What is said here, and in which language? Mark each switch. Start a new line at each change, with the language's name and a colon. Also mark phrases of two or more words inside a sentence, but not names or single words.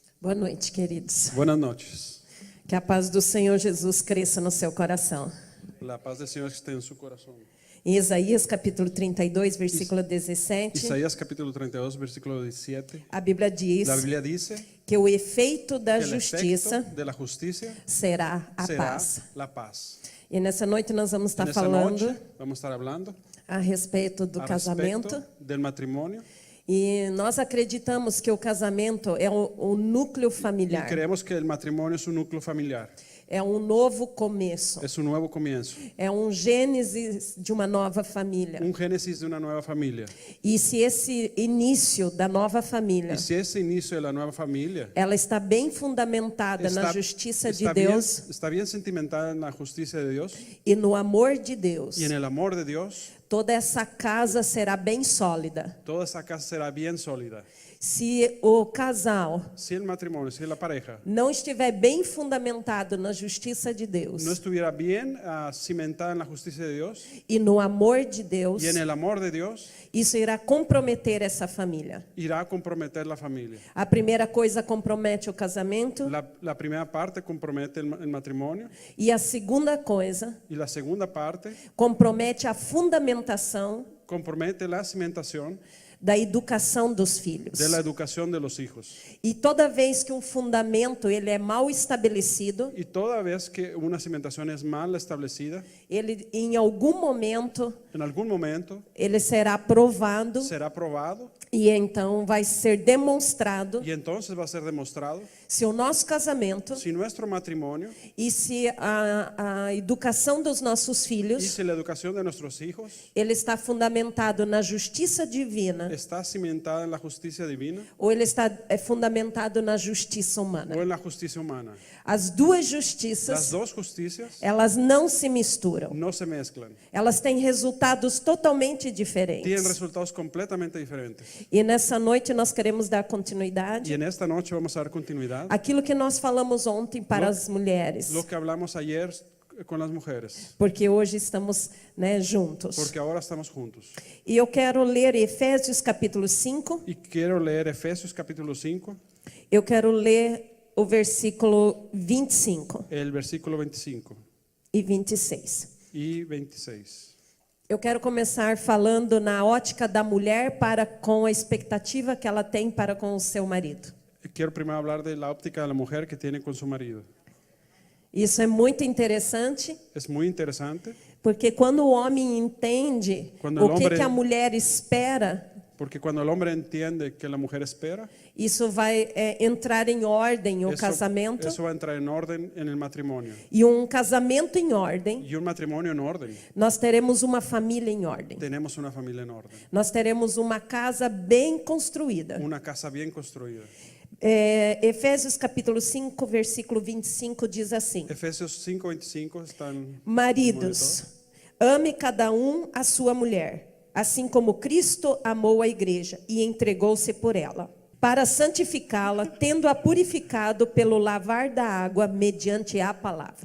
Portuguese: Boa noite, queridos.
Spanish: Buenas noches.
Portuguese: Que a paz do Senhor Jesus cresça no seu coração.
Spanish: La paz del Señor esté en su corazón.
Portuguese: Em Isaías capítulo 32, versículo 17,
Spanish: Isaías capítulo 32, versículo 17.
Portuguese: a Bíblia diz
Spanish: La Biblia dice
Portuguese: que o efeito da
Spanish: que el
Portuguese: justiça
Spanish: efecto de la justicia
Portuguese: será a
Spanish: será
Portuguese: paz.
Spanish: la paz.
Portuguese: E nessa noite nós vamos estar
Spanish: En esta
Portuguese: falando
Spanish: noche vamos a estar hablando
Portuguese: a respeito do
Spanish: al
Portuguese: casamento.
Spanish: respecto del matrimonio.
Portuguese: E nós acreditamos que o casamento é o núcleo
Spanish: Y
Portuguese: familiar.
Spanish: creemos que el matrimonio es un núcleo familiar.
Portuguese: É um novo começo.
Spanish: Es un nuevo comienzo.
Portuguese: É um gênesis de uma nova família.
Spanish: Un génesis de una nueva familia.
Portuguese: E se esse início da nova família
Spanish: Y si ese inicio de la nueva familia
Portuguese: ela está bem fundamentada na justiça de Deus
Spanish: está bien sentimentada en la justicia de Dios
Portuguese: e no amor de Deus,
Spanish: y en el amor de Dios,
Portuguese: toda essa casa será bem sólida.
Spanish: toda esa casa será bien sólida.
Portuguese: Se o casal
Spanish: Si el matrimonio, si la pareja
Portuguese: não estiver bem fundamentado na justiça de Deus
Spanish: no estuviera bien cimentada en la justicia de Dios
Portuguese: e no amor de Deus,
Spanish: y en el amor de Dios,
Portuguese: isso irá comprometer essa família.
Spanish: irá a comprometer la familia.
Portuguese: A primeira coisa compromete o casamento
Spanish: La primera parte compromete el matrimonio
Portuguese: e a segunda coisa
Spanish: y la segunda parte
Portuguese: compromete a fundamentação
Spanish: compromete la cimentación
Portuguese: da educação dos filhos.
Spanish: de la educación de los hijos.
Portuguese: E toda vez que um fundamento ele é mal estabelecido,
Spanish: Y toda vez que una cimentación es mal establecida,
Portuguese: ele em algum momento
Spanish: en algún momento
Portuguese: ele será provado
Spanish: será probado
Portuguese: e então vai ser demonstrado
Spanish: y entonces va a ser demostrado
Portuguese: se o nosso casamento
Spanish: si nuestro matrimonio
Portuguese: e se a educação dos nossos
Spanish: y
Portuguese: filhos
Spanish: si la educación de nuestros hijos
Portuguese: ele está fundamentado na justiça divina
Spanish: está cimentada en la justicia divina
Portuguese: ou ele está fundamentado na justiça
Spanish: o
Portuguese: humana.
Spanish: en la justicia humana.
Portuguese: As duas
Spanish: Las
Portuguese: justiças,
Spanish: dos justicias
Portuguese: elas não se misturam.
Spanish: no se mezclan,
Portuguese: Elas têm resultados totalmente
Spanish: tienen
Portuguese: diferentes.
Spanish: resultados completamente diferentes.
Portuguese: E nessa noite nós queremos dar continuidade
Spanish: Y en esta noche vamos a dar continuidad
Portuguese: àquilo que nós falamos ontem para as mulheres,
Spanish: lo que hablamos ayer con las mujeres,
Portuguese: porque hoje estamos, juntos.
Spanish: porque ahora estamos juntos.
Portuguese: E eu quero ler Efésios capítulo 5,
Spanish: Y quiero leer Efesios capítulo 5,
Portuguese: eu quero ler o versículo 25
Spanish: el versículo 25
Portuguese: e 26.
Spanish: y 26.
Portuguese: Eu quero começar falando na ótica da mulher para com a expectativa que ela tem para com o seu marido.
Spanish: Quiero primero hablar de la óptica de la mujer que tiene con su marido.
Portuguese: Isso é muito interessante,
Spanish: Es muy interesante
Portuguese: porque quando o homem entende
Spanish: Quando
Portuguese: o o homem- que a mulher espera,
Spanish: porque cuando el hombre entiende que la mujer espera,
Portuguese: isso vai entrar em ordem o casamento.
Spanish: eso va a entrar en orden en el matrimonio.
Portuguese: E um casamento em ordem,
Spanish: Y un matrimonio en orden.
Portuguese: nós teremos uma família em ordem.
Spanish: Tenemos una familia en orden.
Portuguese: Nós teremos uma casa bem construída.
Spanish: Una casa bien construida.
Portuguese: Efésios capítulo 5, versículo 25 diz assim:
Spanish: Efesios 5:25 están.
Portuguese: Maridos, ame cada um a sua mulher, assim como Cristo amou a igreja e entregou-se por ela, para santificá-la, tendo-a purificado pelo lavar da água mediante a palavra.